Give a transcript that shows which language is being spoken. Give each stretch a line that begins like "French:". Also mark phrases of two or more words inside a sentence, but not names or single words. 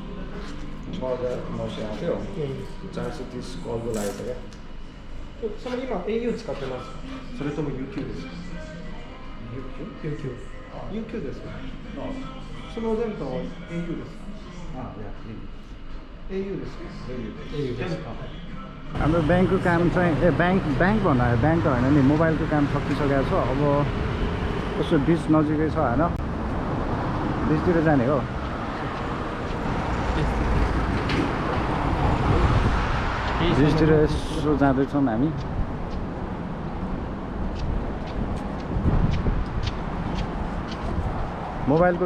Nepali: 6,900 आउँथ्यो 430 कलको लागेको छ क्या
Japanese: それ今 au 使ってますそれとも UQ ですか UQ ですかその前回は au ですか au ですか au ですか
Nepali: हाम्रो ब्याङ्कको काम चाहिँ ब्याङ्क भन्दा ब्याङ्क त होइन नि मोबाइलको काम सकिसकेको छ अब कस्तो बिच नजिकै छ होइन बिचतिर जाने हो बिचतिर यसो जाँदैछौँ हामी मोबाइलको